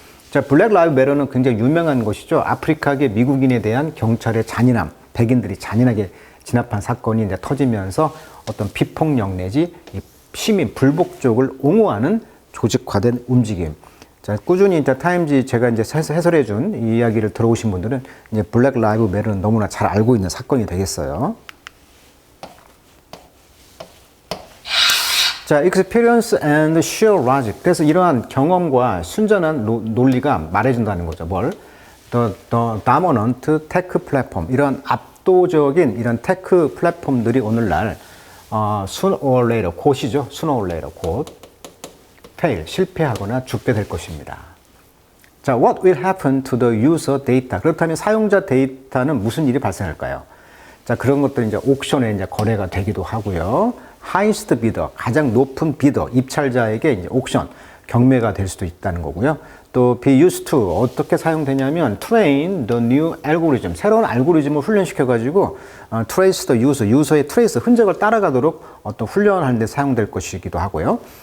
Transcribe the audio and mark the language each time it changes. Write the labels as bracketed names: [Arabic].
[Korean] 자, 블랙 라이브 매터는 굉장히 유명한 것이죠. 아프리카계 미국인에 대한 경찰의 잔인함, 백인들이 잔인하게 진압한 사건이 이제 터지면서 어떤 비폭력 내지 시민 불복종을 옹호하는 조직화된 움직임. 자, 꾸준히 이제 타임지 제가 이제 해설해 준 이 이야기를 들어오신 분들은 이제 블랙 라이브 매터는 너무나 잘 알고 있는 사건이 되겠어요. [English] 자, experience and sheer logic. [Korean] 그래서 이러한 경험과 순전한 논리가 말해준다는 거죠. 뭘? [English] The dominant tech platform. [Korean] 이런 압도적인 이런 테크 플랫폼들이 오늘날 [English] sooner or later, [Korean] 곧이죠. [English] sooner or later, [Korean] 곧 fail, 실패하거나 죽게 될 것입니다. [English] 자, what will happen to the user data? [Korean] 그렇다면 사용자 데이터는 무슨 일이 발생할까요? 자, 그런 것들이 이제 옥션에 이제 거래가 되기도 하고요. [English] highest bidder, [Korean] 가장 높은 비더, 입찰자에게 이제 옥션, 경매가 될 수도 있다는 거고요. 또 [English] be used to, [Korean] 어떻게 사용되냐면 [English] train the new algorithm, [Korean] 새로운 알고리즘을 훈련시켜가지고 [English] trace the user, [Korean] 유저의 트레이스, 흔적을 따라가도록 어떤 훈련하는 데 사용될 것이기도 하고요.